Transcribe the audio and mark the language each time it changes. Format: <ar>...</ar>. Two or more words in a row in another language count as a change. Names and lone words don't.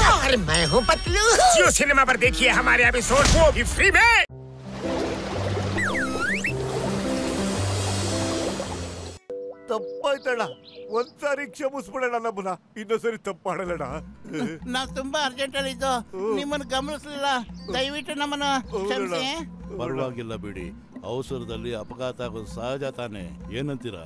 <hi>और मैं हूँ पतलू। जियो सिनेमा पर देखिए हमारे एपिसोड वो भी फ्री में।</hi> <kn>ತಪ್ಪಾಯ್ತಣ್ಣ, ಒಂದ್ಸಾರಿ ಕ್ಷಮಿಸ್ಬಿಡೋಣ ನಮ್ಮನ್ನ, ಇನ್ನೊಂದ್ಸರಿ ತಪ್ಪು ಮಾಡಲ್ಲಣ್ಣ. ನಾವು ತುಂಬಾ ಅರ್ಜೆಂಟ್ ಅಲ್ಲಿ ಇದ್ದು ನಿಮ್ಮನ್ನು ಗಮನಿಸಲಿಲ್ಲ, ದಯವಿಟ್ಟು ನಮ್ಮನ್ನ ಕ್ಷಮಿಸಿ. ಪರವಾಗಿಲ್ಲ ಬಿಡಿ, ಅವಸರದಲ್ಲಿ ಅಪಘಾತ ಆಗೋದು ಸಹಜ ತಾನೆ, ಏನಂತೀರಾ?</kn>